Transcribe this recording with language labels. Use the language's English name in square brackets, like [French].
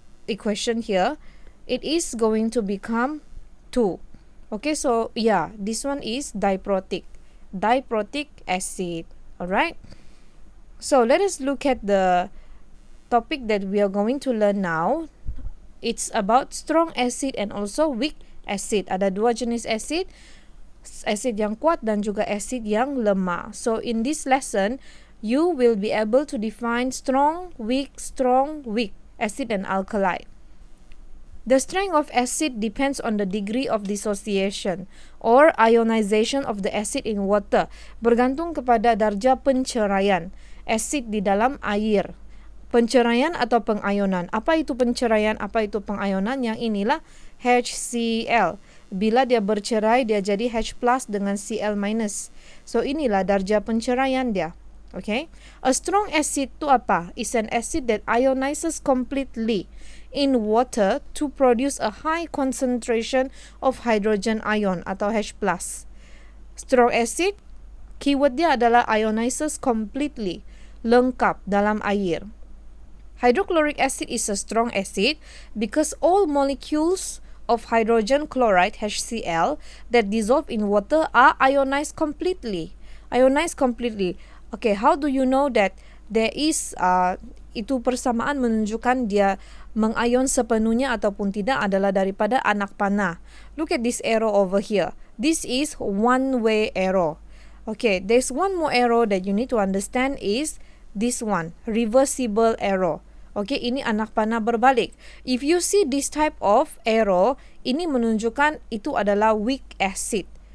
[English] equation here, it is going to become 2. Okay, so yeah, this one is diprotic acid. Alright, so let us look at the topic that we are going to learn now. It's about strong acid and also weak acid. [Malay] Ada dua jenis acid, acid yang kuat dan juga acid yang lemah. [English] So in this lesson, you will be able to define strong, weak, acid and alkali. The strength of acid depends on the degree of dissociation or ionization of the acid in water. [Malay] Bergantung kepada darjah penceraian asid di dalam air. Penceraian atau pengayonan. Apa itu penceraian? Apa itu pengayonan? Yang inilah HCl. Bila dia bercerai, dia jadi H plus dengan Cl minus. So inilah darjah penceraian dia. Okay. [English] A strong acid [Malay] itu apa? [English] Is an acid that ionizes completely in water to produce a high concentration of hydrogen ion atau H plus. [Malay] Strong acid, keyword dia adalah [English] ionizes completely, [Malay] lengkap dalam air. [English] Hydrochloric acid is a strong acid because all molecules of hydrogen chloride HCl that dissolve in water are ionized completely. [Malay] Okay, [English] how do you know that there is [Malay] itu persamaan menunjukkan dia mengayon sepenuhnya ataupun tidak adalah daripada anak panah. [English] Look at this arrow over here. This is one-way arrow. Okay, there's one more arrow that you need to understand is this one, reversible arrow. Okay, [Malay] ini anak panah berbalik. [English] If you see this type of arrow, [Malay] ini menunjukkan itu adalah [English] weak acid.